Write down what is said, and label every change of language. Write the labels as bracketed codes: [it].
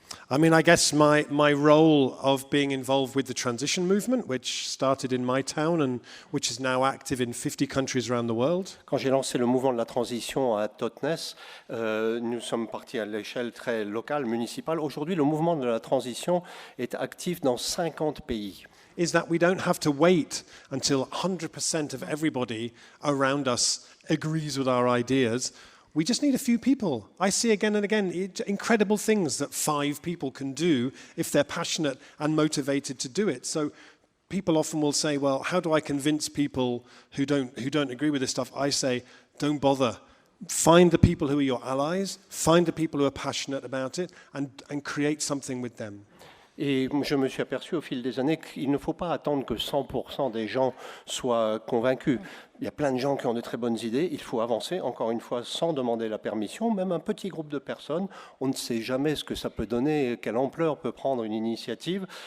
[en] I mean, I guess my role of being involved with the transition movement, which started in my town and which is now active in 50 countries around the world. [fr] Quand j'ai lancé le mouvement de la transition à Totnes, nous sommes partis à l'échelle très locale, municipale. Aujourd'hui, le mouvement de la transition est actif dans 50 pays. [en] Is that we don't have to wait until 100% of everybody around us agrees with our ideas. We just need a few people. I see again and again incredible things that 5 people can do if they're passionate and motivated to do it. So people often will say, well, how do I convince people who don't agree with this stuff? I say, don't bother. Find the people who are your allies, find the people who are passionate about it, and create something with them. [fr] Et je me suis aperçu au fil des années qu'il ne faut pas attendre que 100% des gens soient convaincus. Il y a plein de gens qui ont de très bonnes idées. Il faut avancer, encore une fois, sans demander la permission. Même un petit groupe de personnes, on ne sait jamais ce que ça peut donner, quelle ampleur peut prendre une initiative.